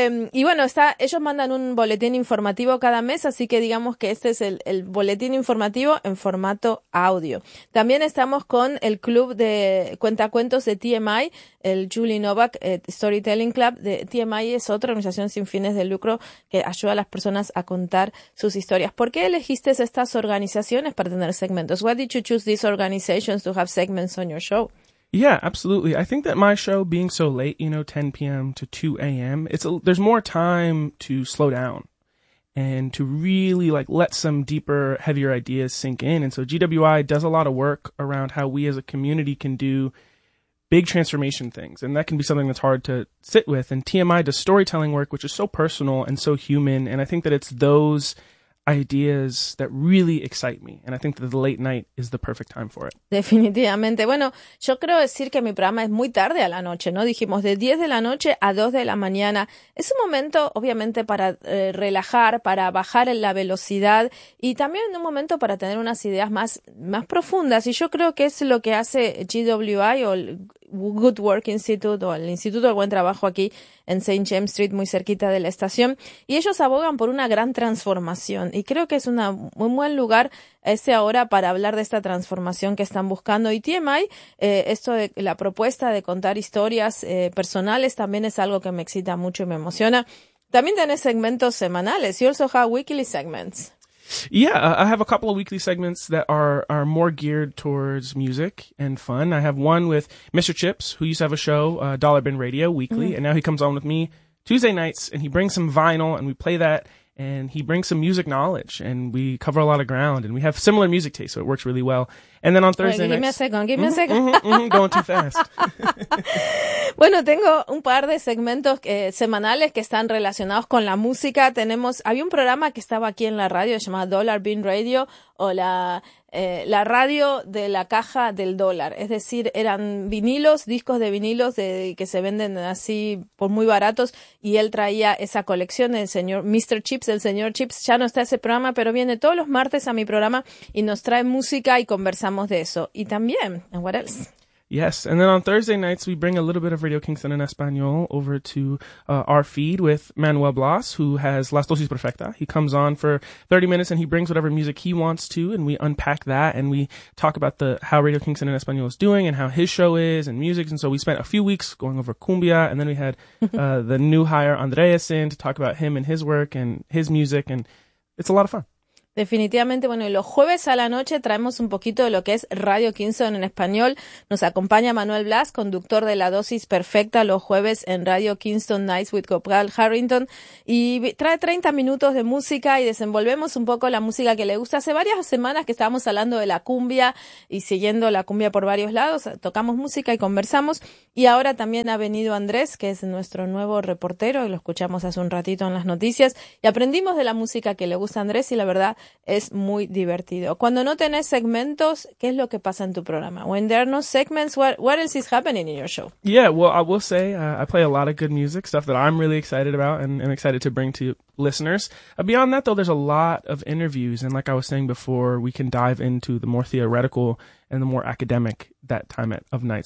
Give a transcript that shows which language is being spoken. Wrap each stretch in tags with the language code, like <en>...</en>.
<es>y bueno, ellos mandan un boletín informativo cada mes, así que digamos que este es el boletín informativo en formato audio. También estamos con el club de cuentacuentos de TMI, el Julie Novak Storytelling Club. De TMI es otra organización sin fines de lucro que ayuda a las personas a contar sus historias. ¿Por qué elegiste estas organizaciones para tener segmentos?</es> <en>Why did you choose these organizations to have segments on your show? Yeah, absolutely. I think that my show being so late, you know, 10 p.m. to 2 a.m., there's more time to slow down and to really like let some deeper, heavier ideas sink in. And so GWI does a lot of work around how we as a community can do big transformation things. And that can be something that's hard to sit with. And TMI does storytelling work, which is so personal and so human. And I think that it's those ideas that really excite me, and I think that the late night is the perfect time for it.</en> <es>Definitivamente. Bueno, yo creo decir que mi programa es muy tarde a la noche, ¿no? Dijimos de 10 de la noche a 2 de la mañana. Es un momento, obviamente, para relajar, para bajar la velocidad y también un momento para tener unas ideas más profundas. Y yo creo que es lo que hace GWI o el Good Work Institute o el Instituto del Buen Trabajo aquí en St. James Street, muy cerquita de la estación. Y ellos abogan por una gran transformación. Y creo que es un muy buen lugar ese ahora para hablar de esta transformación que están buscando. Y TMI, esto de la propuesta de contar historias personales también es algo que me excita mucho y me emociona. También tenés segmentos semanales.</es> <en>You also have weekly segments. Yeah, I have a couple of weekly segments that are more geared towards music and fun. I have one with Mr. Chips, who used to have a show, Dollar Bin Radio, weekly. Mm-hmm. And now he comes on with me Tuesday nights, and he brings some vinyl, and we play that. And he brings some music knowledge, and we cover a lot of ground. And we have similar music taste, so it works really well. And then on Thursday nights... Give me a second. Going too fast.</en> <es>Bueno, tengo un par de segmentos semanales que están relacionados con la música. Había un programa que estaba aquí en la radio, se llamaba Dollar Bin Radio, o la radio de la caja del dólar. Es decir, eran vinilos, discos de vinilos que se venden así por muy baratos, y él traía esa colección, el señor Chips. Ya no está ese programa, pero viene todos los martes a mi programa y nos trae música y conversamos de eso. Y también,</es> <en>and what else? Yes, and then on Thursday nights, we bring a little bit of Radio Kingston en Español over to our feed with Manuel Blas, who has Las Dosis Perfecta. He comes on for 30 minutes, and he brings whatever music he wants to, and we unpack that, and we talk about how Radio Kingston en Español is doing and how his show is and music. And so we spent a few weeks going over cumbia, and then we had the new hire, Andreas, in to talk about him and his work and his music, and it's a lot of fun.</en> <es>Definitivamente, bueno, y los jueves a la noche traemos un poquito de lo que es Radio Kingston en español. Nos acompaña Manuel Blas, conductor de La Dosis Perfecta los jueves en Radio Kingston Nights with Copal Harrington, y trae 30 minutos de música y desenvolvemos un poco la música que le gusta. Hace varias semanas que estábamos hablando de la cumbia y siguiendo la cumbia por varios lados, tocamos música y conversamos, y ahora también ha venido Andrés, que es nuestro nuevo reportero, y lo escuchamos hace un ratito en las noticias, y aprendimos de la música que le gusta a Andrés, y la verdad es muy divertido. Cuando no tenés segmentos, ¿qué es lo que pasa en tu programa?</es> <en>When there are no segments, what else is happening in your show? Yeah, well, I will say I play a lot of good music, stuff that I'm really excited about and I'm excited to bring to listeners. Beyond that, though, there's a lot of interviews, and like I was saying before, we can dive into the more theoretical and the more academic that time of night.</en>